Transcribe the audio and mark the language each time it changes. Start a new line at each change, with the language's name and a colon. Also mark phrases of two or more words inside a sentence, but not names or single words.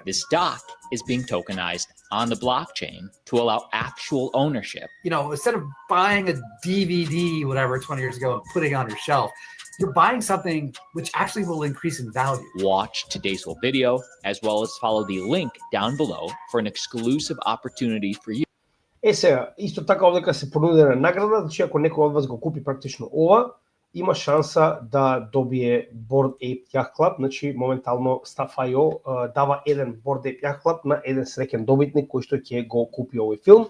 English: This doc is being tokenized on the blockchain to allow actual ownership. You know, instead of buying a DVD, whatever, 20 years ago and putting it on your shelf, you're buying something which actually will increase in value. Watch today's full video, as well as follow the link down below for an exclusive opportunity for you.
Macedonian: Сега, исто така овдека се понудена награда, значи ако некој од вас го купи практично ова, има шанса да добие Bored Ape Yacht Club, значи моментално Stuff.io дава еден Bored Ape Yacht Club на еден среќен добитник кој што ќе го купи овој филм.